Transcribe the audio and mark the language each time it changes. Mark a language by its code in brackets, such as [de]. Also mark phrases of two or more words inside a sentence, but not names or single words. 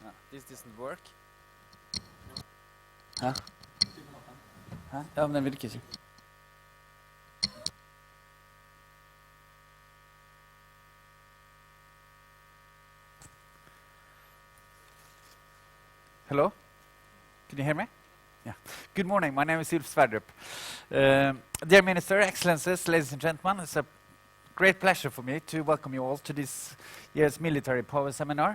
[en] This doesn't work. [no] Hæ? Hæ? Ja, men den virker ikke. [en] Hello? Can you hear me? Yeah. Good morning. My name is Sverdrup. Dear Minister, Excellencies, ladies and gentlemen, it's a great pleasure for me to welcome you all to this year's military power seminar.